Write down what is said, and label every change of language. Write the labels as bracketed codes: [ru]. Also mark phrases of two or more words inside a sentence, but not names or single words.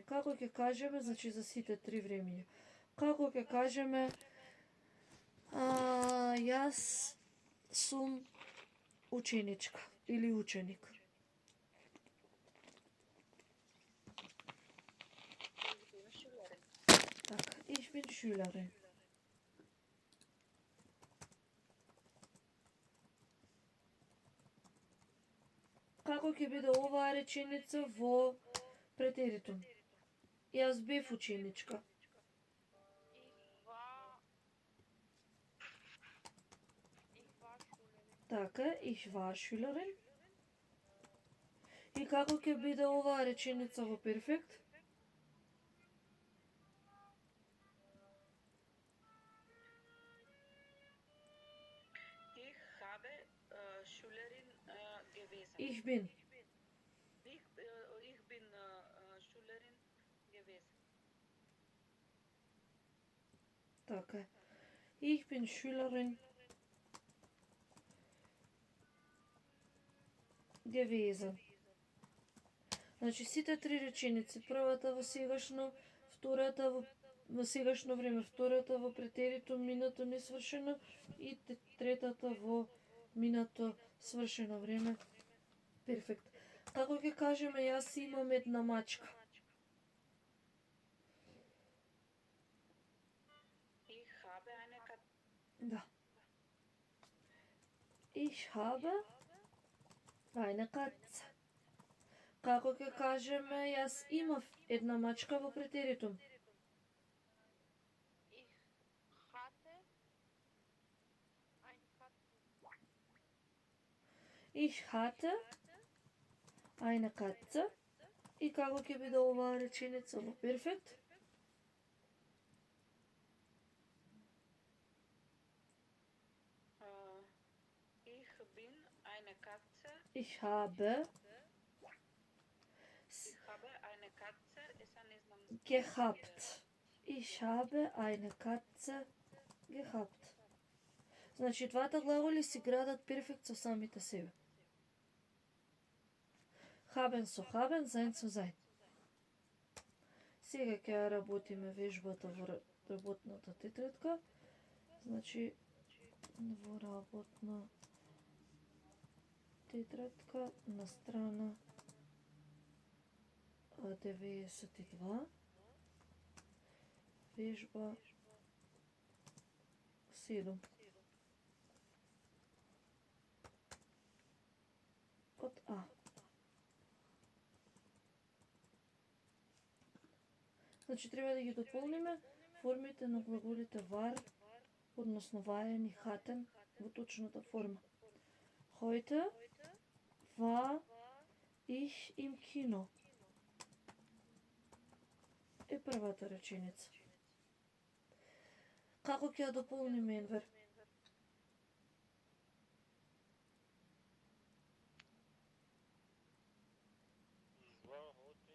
[mk] Како ќе кажеме, значи за сите три времиња. Како ќе кажеме јас сум ученичка или ученик. Така, [de] ich bin Schülerin. [mk] Како ќе биде оваа реченица во претеритум? Јас бев ученичка. Така, [de] ich war Schülerin. [mk] И како ќе биде оваа реченица во перфект? [de] Ich habe Schülerin gewesen. Ich bin. Ich bin Schülerin gewesen. [mk] Така. [de] Ich bin Schülerin gewesen. [mk] Значи сите три реченици, првата во сегашно, втората во сегашно време, втората во претерито минато несвршено и третата во минато свршено време. Перфект. Како ќе кажеме јас имам една мачка? [de] Ich habe eine Katze. Да. Ich habe eine Katze. [mk] Како ќе кажеме јас имав една мачка во претеритум? [de] Ich hatte Ich hatte eine eine Katze. Katze. [mk] И како ќе биде оваа реченица во перфект? [de] Ich bin eine Katze. Ich habe Ich habe eine Katze. [mk] Esa не знам. [de] gehabt. Ich habe eine Katze gehabt. [mk] Значи, двата глаголи си градат перфект со самите себе. [de] Haben со haben, sein со sein. [mk] Сега ќе ја работиме вежбата во работната тетрадка. Значи, во работна тетрадка на страна 92, вежба 7. Од А. Значи, треба да ги дополниме формите на глаголите war, односно waren и hatten во точната форма. [de] Heute war ich im Kino. [mk] Е првата реченица. Како ќе ја дополниме, Енвер? [de] War heute